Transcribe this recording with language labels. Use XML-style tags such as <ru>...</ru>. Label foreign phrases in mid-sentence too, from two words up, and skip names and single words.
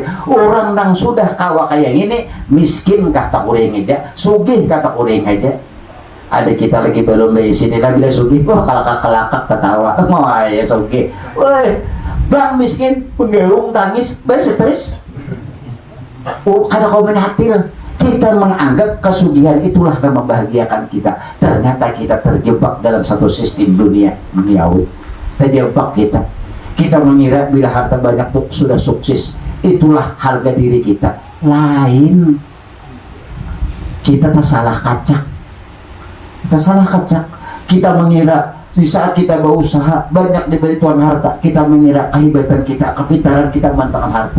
<bjn>Orang nang sudah kawa kayak gini miskin kata kurang aja, sugih kata kurang aja. Ada kita lagi belum dari sini lah bila sugih, wah kalakak ketawa, wah ya sugih, wah bang miskin penggerung tangis, berstres. Kada kau menyatil.</bjn> <id>Kita menganggap kesugihan itulah yang membahagiakan kita. Ternyata kita terjebak dalam satu sistem dunia duniawi. Terjebak kita mengira bila harta banyak sudah sukses itulah harga diri kita.</id> <bjn>Lain, kita tersalah kacak kita mengira di saat kita berusaha banyak diberi Tuhan harta, kita mengira kehebatan kita, kepintaran kita mengandalkan harta.</bjn>